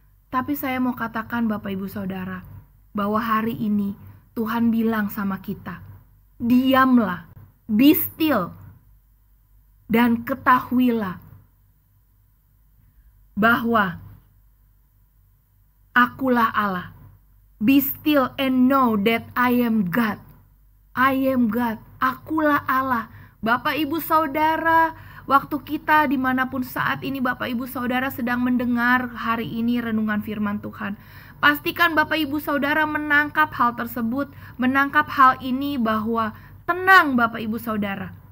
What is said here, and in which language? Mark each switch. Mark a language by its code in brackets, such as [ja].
[id] Tapi saya mau katakan Bapak Ibu Saudara, bahwa hari ini Tuhan bilang sama kita, diamlah, [en] be still, [id] dan ketahuilah bahwa Akulah Allah. [en] Be still and know that I am God. I am God. [id] Akulah Allah. Bapak Ibu Saudara, waktu kita dimanapun saat ini Bapak Ibu Saudara sedang mendengar hari ini renungan firman Tuhan, pastikan Bapak Ibu Saudara menangkap hal tersebut, menangkap hal ini bahwa tenang Bapak Ibu Saudara.